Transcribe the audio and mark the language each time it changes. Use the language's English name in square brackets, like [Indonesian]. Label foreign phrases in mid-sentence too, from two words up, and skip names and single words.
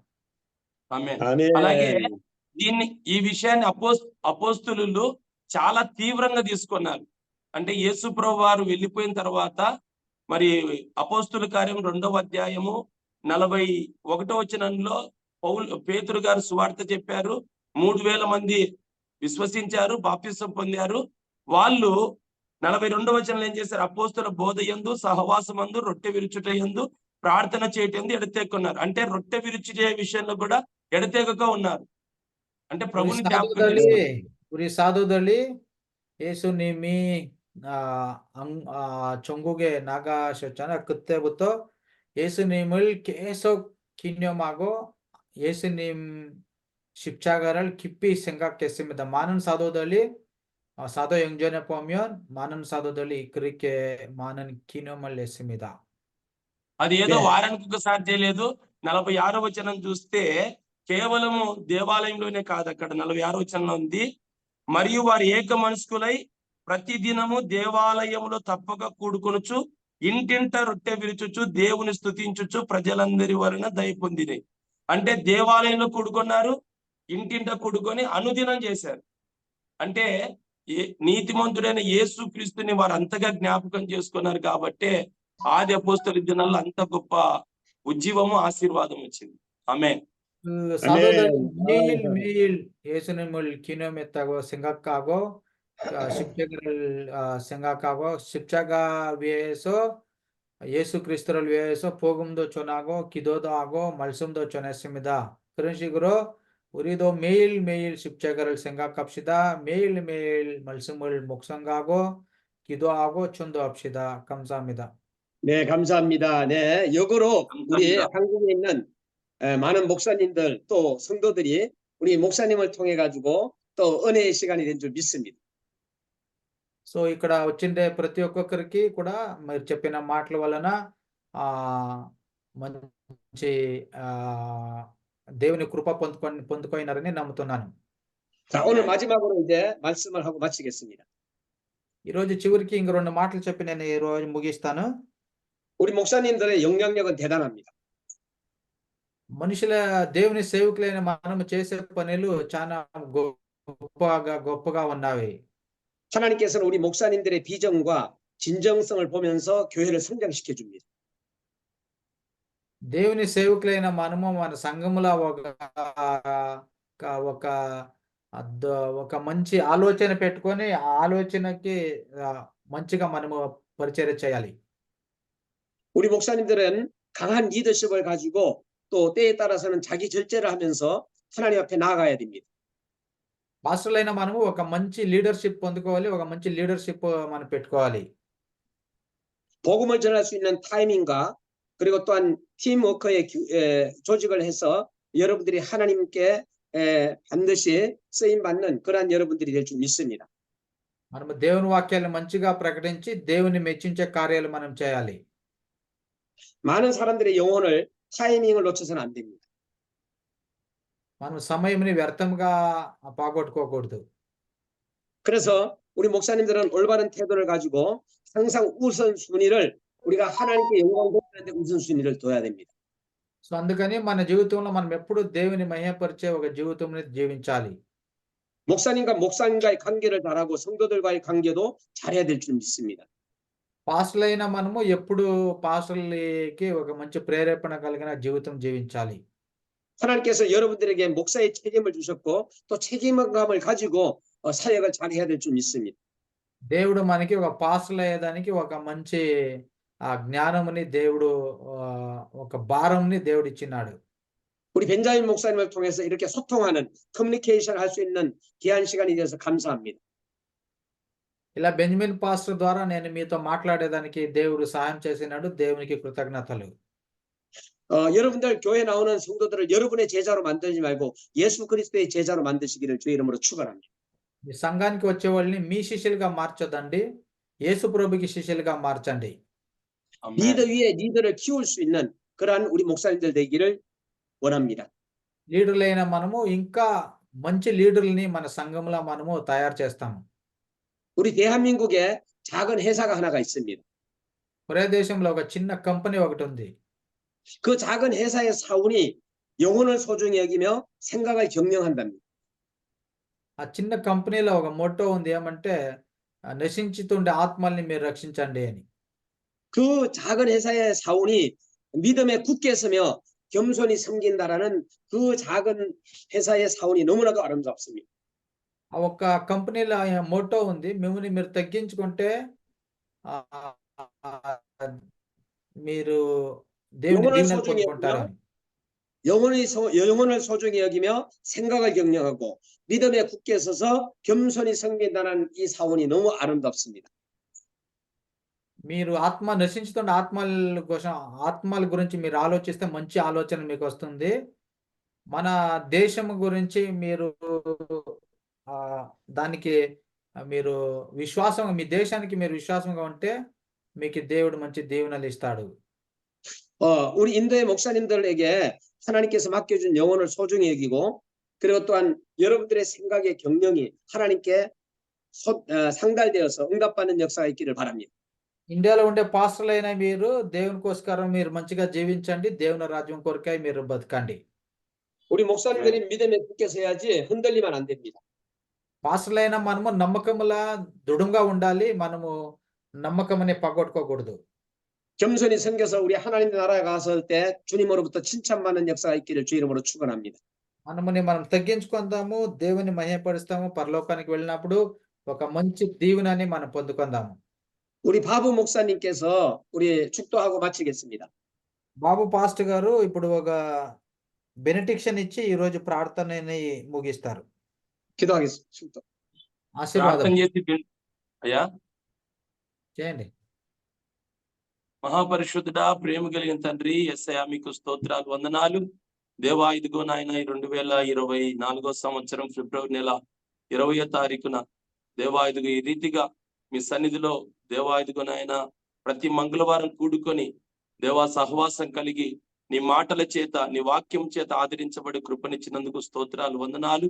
[Telugu] ఆమేన్. [Korean] 아멘. [Telugu] అలాగే ఈ విషయాన్ని అపోస్తులు చాలా తీవ్రంగా తీసుకున్నారు. అంటే యేసు ప్రభు వారు వెళ్ళిపోయిన తర్వాత మరి అపోస్తుల కార్యం 2వ అధ్యాయము 41వ వచనంలో పేతురు గారు సువార్త చెప్పారు. 3000 మంది విశ్వసించారు, బాప్తిసం పొందారు. వాళ్ళు 42వ వచనంలో ఏం చేశారు? అపోస్తుల బోధ యందు సహవాసమందు రొట్టె విరుచుట యందు ప్రార్థన చేయటం ఎడతెక్కున్నారు. అంటే రొట్టె విరుచుటే విషయంలో కూడా ఎడతెగక ఉన్నారు. అంటే ప్రభుని జ్ఞాపకం చేసుకున్నారు. [Korean] 우리 사도들이 예수님이 전국에 나가셨잖아. 그때부터 예수님을 계속 기념하고 예수님 십자가를 깊이 생각했습니다. 많은 사도들이 사도행전에 보면 많은 사도들이 그렇게 많은 기념을 했습니다. [Telugu] అది ఏదో [Korean] 네. [Telugu] వారానికి ఒకసారి చేయలేదు. 46వ వచనం చూస్తే కేవలము దేవాలయంలోనే కాదు, అక్కడ 46వ వచనంలో ఉంది, మరియు వారు ఏక మనస్కులై ప్రతి దినము దేవాలయములో తప్పక కూడుకొనుచు ఇంటింట రొట్టె విరుచుచు దేవుని స్తుతించుచు ప్రజలందరి వలన దయ పొందినై. అంటే దేవాలయంలో కూడుకున్నారు, ఇంటింట కూడుకొని అనుదినం చేశారు. అంటే నీతిమంతుడైన యేసు క్రీస్తుని వారు అంతగా జ్ఞాపకం చేసుకున్నారు కాబట్టే ఆది అపోస్తల దినాల్లో అంత గొప్ప ఉజ్జీవము ఆశీర్వాదం వచ్చింది. ఆమేన్. [Korean] 그 사도들이 아멘. 매일매일 예수님을 기념했다고 생각하고 십자가를 생각하고 십자가 위에서 예수 그리스도를 위해서 복음도 전하고 기도도 하고 말씀도 전했습니다. 그런 식으로 우리도 매일매일 십자가를 생각합시다. 매일매일 말씀을 묵상하고 기도하고 전도합시다. 감사합니다. 네, 감사합니다. 네, 역으로 우리 감사합니다. 한국에 있는 많은 목사님들 또 성도들이 우리 목사님을 통해 가지고 또 은혜의 시간이 된 줄 믿습니다. [Telugu] సో ఇక్కడ వచ్చిండే ప్రతి ఒక్కొక్కరికి కూడా మీరు చెప్పిన మాటల వలన మంచి దేవుని కృప పొందుకోయినారని నమ్ముతున్నాను. [Korean] 자, 오늘 마지막으로 이제 말씀을 하고 마치겠습니다. [Telugu] ఈరోజు చివరికి ఇంక 2 మాటలు చెప్పి నేను ఈ రోజు ముగిస్తాను. [Korean] 우리 목사님들의 영향력은 대단합니다. [Telugu] మనుషుల దేవుని సేవకులైన మనము చేసే పనులు చాలా గొప్పగా ఉన్నవి. [Korean] 하나님께서는 우리 목사님들의 비전과 진정성을 보면서 교회를 성장시켜 줍니다. [Telugu] దేవుని సేవకులైన మనము మన సంఘములో ఒక ఒక ఒక మంచి ఆలోచన పెట్టుకొని ఆ ఆలోచనకి మంచిగా మనము పరిచర్య చేయాలి. [Korean] 우리 목사님들은 강한 리더십을 가지고 또 때에 따라서는 자기 절제를 하면서 하나님 앞에 나아가야 됩니다. [Telugu] పాస్టర్లైన మనము ఒక మంచి లీడర్‌షిప్ పొందుకోవాలి. ఒక మంచి లీడర్‌షిప్ మనం పెట్టుకోవాలి. [Korean] 복음을 전할 수 있는 타이밍과 그리고 또한 팀워크의 조직을 해서 여러분들이 하나님께 반드시 쓰임 받는 그러한 여러분들이 될 줄 믿습니다. [Telugu] మనము దేవుని వాక్యాలను మంచిగా ప్రకటించి దేవుని మెచ్చించే కార్యాలు మనం చేయాలి. [Korean] 많은 사람들의 영혼을 타이밍을 놓쳐서는 안 됩니다. [Telugu] మనం సమయంని వ్యర్థంగా పోగొట్టుకోకూడదు. [Korean] 그래서 우리 목사님들은 올바른 태도를 가지고 항상 우선순위를 우리가 하나님께 영광 돌리는데 우선순위를 둬야 됩니다. [Telugu] సో అందుకని మన జీవితంలో మనం ఎప్పుడు దేవుని మహిమపరిచే ఒక జీవితంని జీవించాలి. [Korean] 목사님과 목사님과의 관계를 잘하고 성도들과의 관계도 잘해야 될 줄 믿습니다. [Telugu] పాస్టర్లైన మనము ఎప్పుడు పాస్టర్లకి ఒక మంచి ప్రేరేపణ కలిగిన జీవితం జీవించాలి. [Korean] 하나님께서 여러분들에게 목사의 책임을 주셨고 또 책임감을 가지고 사역을 잘해야 될 줄 믿습니다. [Telugu] దేవుడు మనకి ఒక పాస్టర్లు అయ్యేదానికి ఒక మంచి జ్ఞానముని దేవుడు ఒక భారంని దేవుడు ఇచ్చినాడు. [Korean] 우리 벤자민 목사님을 통해서 이렇게 소통하는 커뮤니케이션 할 수 있는 귀한 시간이 되어서 감사합니다. [Telugu] ఇలా బెంజమిన్ పాస్టర్ ద్వారా నేను మీతో మాట్లాడేదానికి దేవుడు సహాయం చేసినాడు. దేవునికి కృతజ్ఞతలు. [Korean] 여러분들 교회 나오는 성도들을 여러분의 제자로 만들지 말고 예수 그리스도의 제자로 만드시기를 주의 이름으로 축원합니다. [Telugu] మీ సంఘానికి వచ్చే వాళ్ళని మీ శిష్యులుగా మార్చొద్దండి. యేసు ప్రభుకి శిష్యులుగా మార్చండి. [Korean] 리더 위에 리더를 키울 수 있는 그러한 우리 목사님들 되기를 원합니다. [Telugu] లీడర్లైన మనము ఇంకా మంచి లీడర్లని మన సంఘంలో మనము తయారు చేస్తాము. [Korean] 우리 대한민국에 작은 회사가 하나가 있습니다. [Telugu] కొరియా దేశంలో ఒక చిన్న కంపెనీ ఒకటి ఉంది. [Korean] 그 작은 회사의 사원이 영혼을 소중히 여기며 생각을 경영한답니다. [Telugu] ఆ చిన్న కంపెనీలో ఒక మోటో ఉంది ఏమంటే నశించుతుండే ఆత్మల్ని మీరు రక్షించండి అని. [Korean] 그 작은 회사의 사원이 믿음에 굳게 서며 겸손히 섬긴다라는 그 작은 회사의 사원이 너무나도 아름답습니다. [Telugu] ఆ ఒక్క కంపెనీలో మోటో ఉంది, మిమ్మల్ని మీరు తగ్గించుకుంటే మీరు దేవుని [Korean] 영혼을 [Telugu] దీవెనలు [Korean] 소중히 [Telugu] పొందుకుంటారని. [Korean] 영혼을 소중히 여기며 생각을 경영하고 믿음에 굳게 서서 겸손히 섬긴다는 이 사원이 너무 아름답습니다. [Telugu] మీరు నశించుతున్న ఆత్మల గురించి మీరు ఆలోచిస్తే మంచి ఆలోచన మీకు వస్తుంది. మన దేశం గురించి మీరు దానికి మీరు మీ దేశానికి మీరు విశ్వాసంగా ఉంటే మీకు దేవుడు మంచి దీవెనలు ఇస్తాడు. [Korean] 우리 인도의 목사님들에게 하나님께서 맡겨준 영혼을 소중히 여기고 그리고 또한 여러분들의 생각의 경영이 하나님께 상달되어서 응답받는 역사가 있기를 바랍니다. [Telugu] ఇండియాలో ఉండే పాస్టర్లైన మీరు దేవుని కోసరం మీరు మంచిగా జీవించండి. దేవుని రాజ్యం కొరకై మీరు బతకండి. [Korean] 우리 목사님들이 믿음에 굳게 서야지 흔들리면 안 됩니다. [Telugu] పాస్టర్లైన మనము నమ్మకములా దృఢంగా ఉండాలి. మనము నమ్మకమని పగొట్టుకోకూడదు. [Korean] 겸손히 섬겨서 우리 하나님 나라에 갔을 때 주님으로부터 칭찬받는 역사가 있기를 주 이름으로 축원합니다. [Telugu] మనం తగ్గించుకుందాము, దేవుని మహిమపరుస్తాము. పరలోకానికి వెళ్ళినప్పుడు ఒక మంచి దీవెనని మనం పొందుకుందాము. [Korean] 우리 바부 목사님께서 우리 축도하고 마치겠습니다. [Telugu] బాబు పాస్టర్ గారు ఇప్పుడు ఒక బెనిడిక్షన్ ఇచ్చి ఈ రోజు ప్రార్థనని ముగిస్తారు. [Korean] 기도하겠습니다. 축도. [Telugu] ఆశీర్వాదం ప్రార్థన చేసి అయ్యా. చేయండి. మహాపరిశుద్ధుడా, ప్రేమ కలిగిన తండ్రి యేసయ్యా, మీకు స్తోత్రాలు, వందనాలు. దేవా, ఇదిగో నాయన 2024 సంవత్సరం ఫిబ్రవరి నెల 20వ తారీఖున దేవా ఇదిగో ఈ రీతిగా మీ సన్నిధిలో దేవా ఇదిగో నాయన ప్రతి మంగళవారం కూడుకొని దేవా సహవాసం కలిగి నీ మాటల చేత నీ వాక్యం చేత ఆదరించబడి కృపనిచ్చినందుకు స్తోత్రాలు, వందనాలు.